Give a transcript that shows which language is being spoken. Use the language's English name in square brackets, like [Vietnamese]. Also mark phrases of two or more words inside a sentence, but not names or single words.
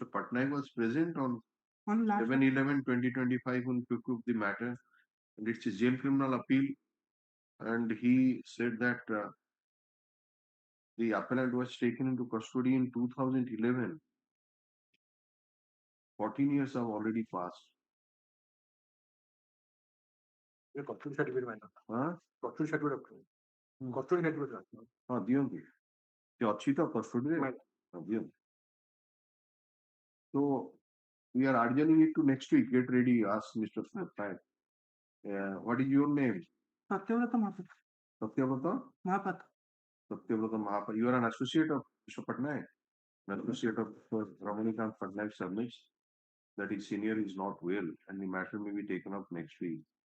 [English] Patnaik was present on 7/11/2025 when took up the matter, and it's a jail criminal appeal, and he said that the appellant was taken into custody in 2011. 14 years have already passed. custody certificate Huh? custody certificate custody certificate [Odia] ଦିଅନ୍ତୁ ସେ ଅଛି ତ କଷ୍ଟଡିରେ ଦିଅନ୍ତୁ. [English] So we are adjourning it to next week. Get ready. Ask Mr. Patnaik. What is your name? Satyavrata Mahapat. Satyavrata Mahapat. You are an associate of Mr. Patnaik. An associate of Ramanikant Patnaik submits that his senior is not well and the matter may be taken up next week.